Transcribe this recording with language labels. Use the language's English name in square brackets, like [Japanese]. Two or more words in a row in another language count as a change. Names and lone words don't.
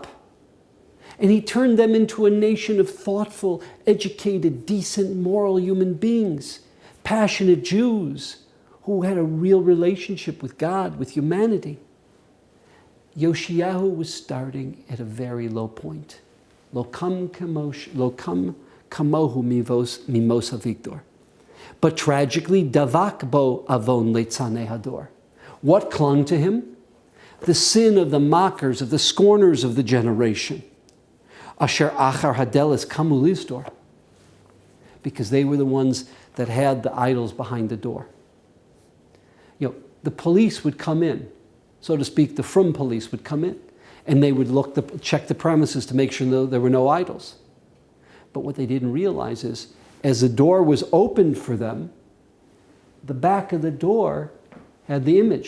[English] And he turned them into a nation of thoughtful, educated, decent, moral human beings, passionate Jews who had a real relationship with God, with humanity. Yoshiyahu was starting at a very low point. [Hebrew] לא קם כמוהו ממוש אביגדור. [English] But tragically, [Hebrew] דבק בו עון ליצני הדור. [English] What clung to him? The sin of the mockers, of the scorners of the generation. [Hebrew] אשר אחר הדלת קמו לזדור. [English] Because they were the ones that had the idols behind the door. The police would come in, so to speak, the frum police would come in, and they would check the premises to make sure there were no idols. But what they didn't realize is, as the door was opened for them, the back of the door had the image.